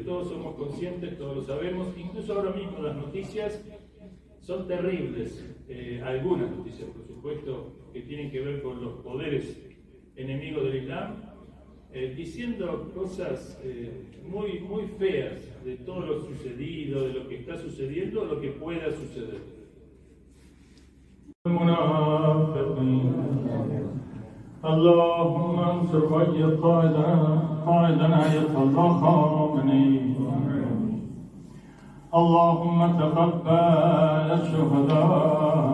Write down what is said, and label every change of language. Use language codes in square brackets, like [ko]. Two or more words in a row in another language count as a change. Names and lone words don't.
[es] Todos somos conscientes, todos lo sabemos, incluso ahora mismo las noticias son terribles. Algunas noticias, por supuesto, que tienen que ver con los poderes enemigos del Islam, diciendo cosas muy, muy feas de todo lo sucedido, de lo que está sucediendo, lo que pueda suceder. [ar] اللهم انصر وأيد قائدنا آية الله خامنئي. اللهم تقبل الشهداء.